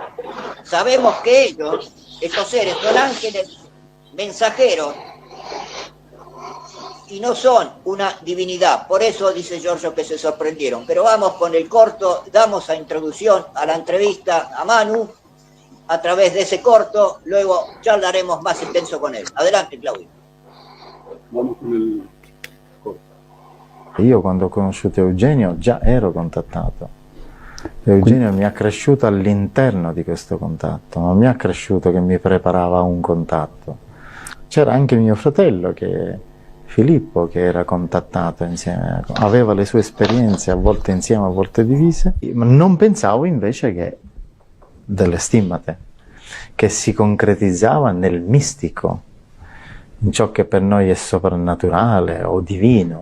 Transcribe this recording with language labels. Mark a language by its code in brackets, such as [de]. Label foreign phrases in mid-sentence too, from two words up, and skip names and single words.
[es] Sabemos que ellos, estos seres, son ángeles mensajeros y no son una divinidad. Por eso dice Giorgio que se sorprendieron. Pero vamos con el corto, damos a introducción a la entrevista a Manu a través de ese corto, luego charlaremos más intenso con él. Adelante, Claudio. Vamos con [it] il corto. Io quando ho conosciuto Eugenio già ero contattato. Eugenio mi ha cresciuto all'interno di questo contatto, non mi ha cresciuto che mi preparava un contatto. C'era anche mio fratello, Filippo, che era contattato insieme, aveva le sue esperienze, a volte insieme, a volte divise, ma non pensavo invece che delle stimmate, che si concretizzava nel mistico, in ciò che per noi è soprannaturale o divino.